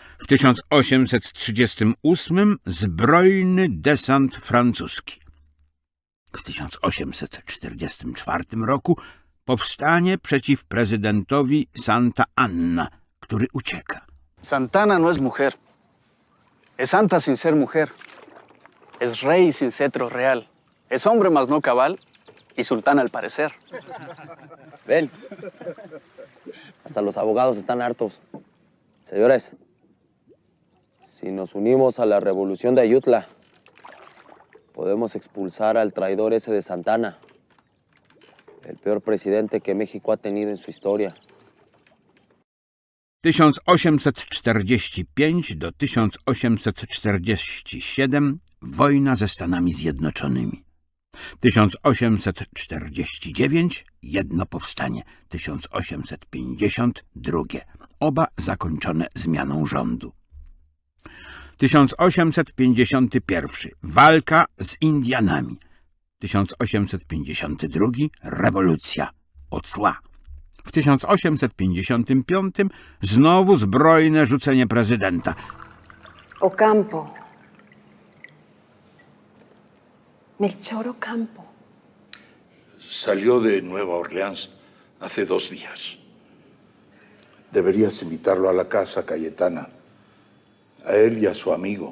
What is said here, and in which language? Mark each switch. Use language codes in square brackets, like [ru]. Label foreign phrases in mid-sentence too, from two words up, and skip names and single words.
[pl] 1838 zbrojny desant francuski. W 1844 roku powstanie przeciw prezydentowi Santa Anna, który ucieka. [es] Santana no es mujer. Es santa sin ser mujer. Es rey sin cetro real. Es hombre más no cabal y sultana al parecer. Ven. Hasta los abogados están hartos. Señores, si nos unimos a la revolución de Ayutla, podemos expulsar al traidor ese de Santana, el peor presidente que México ha tenido en su historia. [pl] 1845 do 1847 wojna ze Stanami Zjednoczonymi. 1849 jedno powstanie, 1850 drugie, oba zakończone zmianą rządu. 1851 walka z Indianami. 1852 rewolucja od zła. W 1855 znowu zbrojne rzucenie prezydenta. [es] Ocampo. Melchor Ocampo. Salió de Nueva Orleans hace 2 días. Deberías invitarlo a la casa, Cayetana. A él y a su amigo.